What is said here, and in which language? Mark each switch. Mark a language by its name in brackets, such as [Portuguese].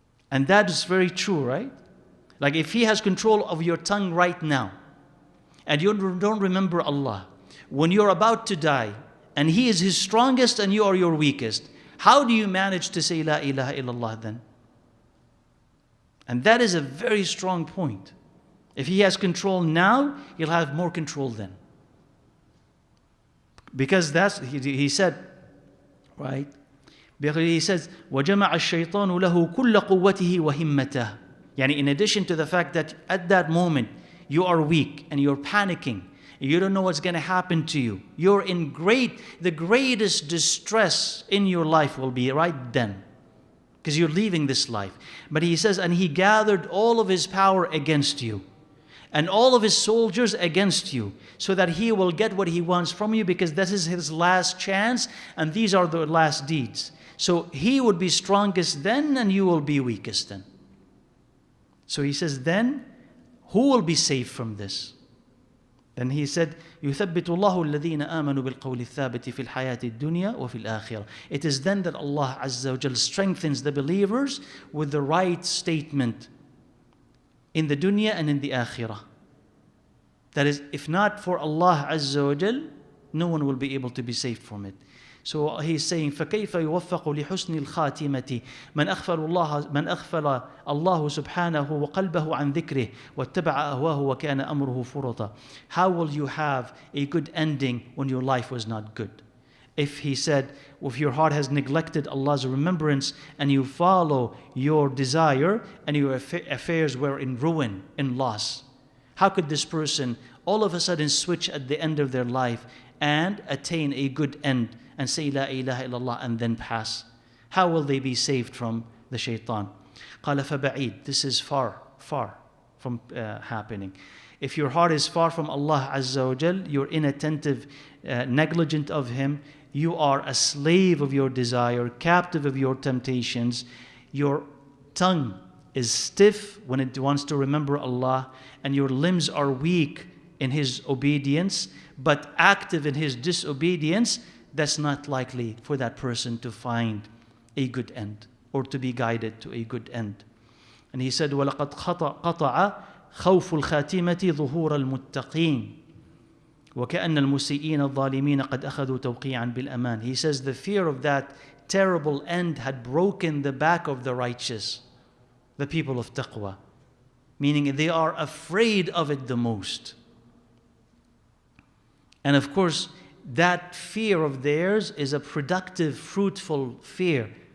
[English] And that is very true, right? Like if he has control of your tongue right now, and you don't remember Allah, when you're about to die, and he is his strongest and you are your weakest, how do you manage to say La ilaha illallah then? And that is a very strong point. If he has control now, he'll have more control then. Because that's, he said, right? [Arabic] Because he says, وَجَمَعَ الشَّيْطَانُ لَهُ كُلَّ قُوَّتِهِ وَهِمَّتَهِ. [English] Yani in addition to the fact that at that moment, you are weak and you're panicking, you don't know what's going to happen to you. You're in the greatest distress in your life will be right then. Because you're leaving this life. But he says, and he gathered all of his power against you, and all of his soldiers against you, so that he will get what he wants from you, because this is his last chance, and these are the last deeds. So he would be strongest then, and you will be weakest then. So he says, then, who will be safe from this? [Arabic] Then he said, يُثَبِّتُ اللَّهُ الَّذِينَ آمَنُوا بِالْقَوْلِ الثَّابِتِ فِي الْحَيَاةِ الدُّنْيَا وَفِي الْآخِرَةِ. [English] It is then that Allah Azza wa Jal strengthens the believers with the right statement in the dunya and in the akhirah. That is, if not for Allah Azza wa Jal, no one will be able to be saved from it. [Arabic] So he's saying, فَكَيْفَ يُوَفَّقُ لِحُسْنِ الْخَاتِمَةِ مَنْ أَغْفَلَ اللَّهُ سُبْحَانَهُ وَقَلْبَهُ عَنْ ذِكْرِهِ وَاتَّبَعَ أَهْوَاهُ وَكَانَ أَمْرُهُ فُرُطًا. [English] How will you have a good ending when your life was not good? If he said, if your heart has neglected Allah's remembrance and you follow your desire and your affairs were in ruin, in loss, how could this person all of a sudden switch at the end of their life and attain a good end and say La ilaha illallah and then pass? How will they be saved from the shaitan? [Arabic] قال فبعيد. [English] This is far from happening. If your heart is far from Allah Azza wa Jal, you're inattentive, negligent of Him, you are a slave of your desire, captive of your temptations, your tongue is stiff when it wants to remember Allah, and your limbs are weak in His obedience, but active in His disobedience, that's not likely for that person to find a good end or to be guided to a good end. [Arabic] And he said, وَلَقَدْ قَطَعَ خَوْفُ الْخَاتِمَةِ ظُهُورَ الْمُتَّقِينَ وَكَأَنَّ الْمُسِيئِينَ الظَّالِمِينَ قَدْ أَخَذُوا تَوْقِيعًا بِالْأَمَانِ. [English] He says the fear of that terrible end had broken the back of the righteous, the people of taqwa, meaning they are afraid of it the most. And of course, that fear of theirs is a productive, fruitful fear.